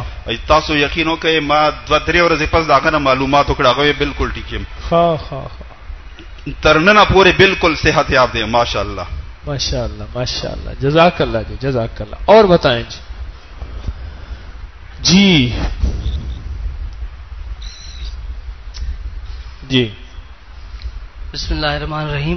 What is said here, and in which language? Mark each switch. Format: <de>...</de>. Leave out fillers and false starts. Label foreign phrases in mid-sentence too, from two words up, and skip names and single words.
<ps>تاسو یقینو کوي ما 2-3 ورځې پس داغه نه معلومات وکړه, هغه بالکل ټیکم ترنه پورے بالکل صحت یاب دی. ماشاءاللہ</ps> <ar>ماشاءاللہ ماشاءاللہ, جزاک اللہ جی, جزاک اللہ.</ar> <ur>اور بتائیں جی. جی</ur> <ar>بسم اللہ الرحمن الرحیم.</ar>